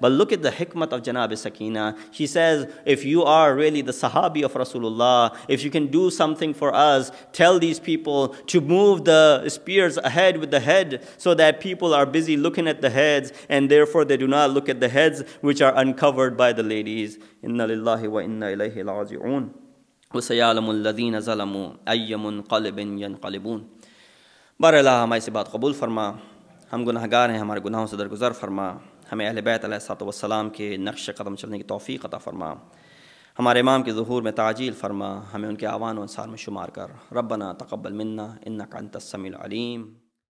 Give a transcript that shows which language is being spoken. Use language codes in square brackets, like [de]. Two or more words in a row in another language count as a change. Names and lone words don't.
[en] But look at the hikmat of Janab Sakina. She says, if you are really the Sahabi of Rasulullah, if you can do something for us, tell these people to move the spears ahead with the head, so that people are busy looking at the heads, and therefore they do not look at the heads which are uncovered by the ladies. [ar] إنا لله وإنا إليه راجعون. وسيعلم الذين ظلموا أي منقلب ينقلبون. [ur] Barallah ہماری سے بات قبول فرما، ہم گناہگار ہیں، ہمارے گناہوں سے درگزر فرما، ہمیں اہل بیت علیہ السلام کے نقش قدم چلنے کی توفیق عطا فرما، ہمارے امام کے ظہور میں تعجیل فرما، ہمیں ان کے اعوان و انصار میں شمار کر. [ar] ربنا تقبل منا إنك أنت السميع العليم.